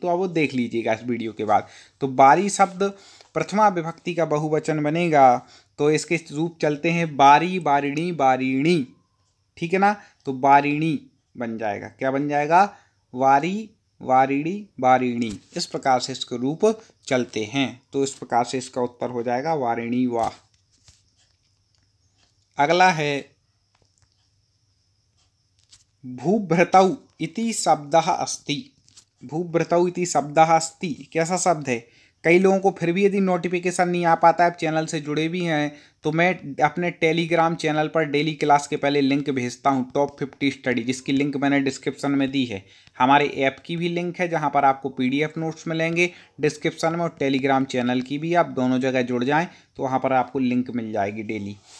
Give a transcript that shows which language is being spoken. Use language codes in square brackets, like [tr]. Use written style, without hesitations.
[hi] तो अब वो देख लीजिएगा इस वीडियो के बाद। तो बारी शब्द प्रथमा विभक्ति का बहुवचन बनेगा, तो इसके रूप चलते हैं बारी, बारिणी, बारीणी। ठीक है ना, तो बारीणी बन जाएगा। क्या बन जाएगा? वारी, वारिणी, बारीणी। इस प्रकार से इसके रूप चलते हैं। तो इस प्रकार से इसका उत्तर हो जाएगा वारिणी वाह। [sa] अगला है भूभृतौ इति शब्दः अस्ति। भूभृतौ इति शब्दः अस्ति [hi] कैसा शब्द है? कई लोगों को फिर भी यदि नोटिफिकेशन नहीं आ पाता है, आप चैनल से जुड़े भी हैं, तो मैं अपने टेलीग्राम चैनल पर डेली क्लास के पहले लिंक भेजता हूं, टॉप 50 स्टडी, जिसकी लिंक मैंने डिस्क्रिप्शन में दी है। हमारे ऐप की भी लिंक है जहां पर आपको PDF नोट्स मिलेंगे डिस्क्रिप्शन में, और टेलीग्राम चैनल की भी, आप दोनों जगह जुड़ जाएं तो वहाँ पर आपको लिंक मिल जाएगी डेली।